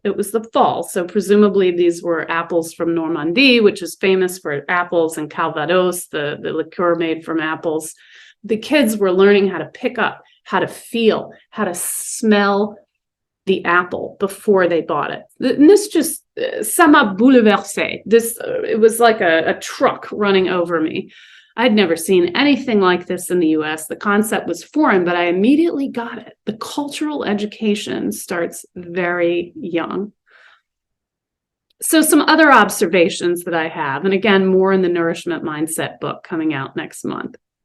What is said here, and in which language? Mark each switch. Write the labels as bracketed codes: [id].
[en] It was the fall, so presumably these were apples from Normandy, which is famous for apples, and Calvados, the liqueur made from apples. The kids were learning how to pick up, how to feel, how to smell the apple before they bought it. And this just, [fr] ça m'a bouleversé. [en] It was like a truck running over me. I'd never seen anything like this in the US. The concept was foreign, but I immediately got it. The cultural education starts very young. So some other observations that I have, and again, more in the Nourishment Mindset book coming out next month.